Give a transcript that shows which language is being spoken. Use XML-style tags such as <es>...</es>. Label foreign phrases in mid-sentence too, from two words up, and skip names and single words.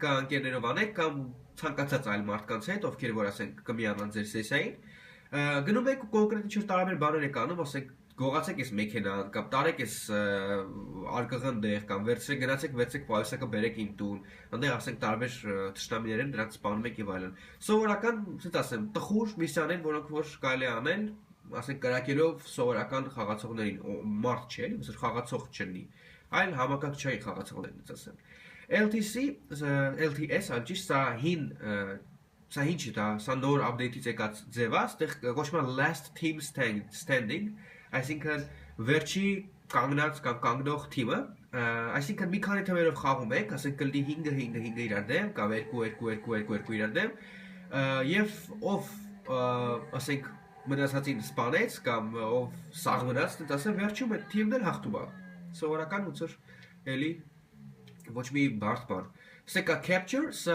<hy>է ընկերներով անեք կամ ցանկացած այլ մարդկանց հետ, ովքեր որ ասենք կմիանան ձեր սեսիային, գնում եք կոնկրետ ինչ-որ տարբեր բաներ եք անում, ասենք գողացեք այս մեքենան կամ տարեք այս արկղն դեղ կամ վերցրեք գնացեք վերցրեք պայուսակը բերեք իմ տուն, այնտեղ ասենք տարբեր թշնամիներ են, դրանց սպանում եք եւ այլն։ Սովորական, ասած ասեմ, տխուր միսիաներ, որոնք որ կարելի է անել, ասենք կրակելով սովորական խաղացողներին, մարդ չէ, էլի, ոնց խաղացող չլինի Այլ համակարգչային խաղացողներից ասեմ։ LTS, ճիշտ սա հին չի դա, սա նոր update-ից եկած ձև է, այստեղ կոչվում է</hy> <en>last team standing,</en> <hy>այսինքն վերջի կանգնած կամ կանգնող թիմը, այսինքն մի քանի թվերով խաղում եք, ասենք կլինի 5-5 իրար դեմ, կամ 2-2-2-2 իրար դեմ, եւ ով ասենք մնացածին սպանեց կամ ով սաղ մնաց, ասեմ վերջում այդ թիմն էլ հաղթում է։ Սովորական ոնց որ էլի Ոչ մի բարդ բան։ Սա կա capture, սա</hy>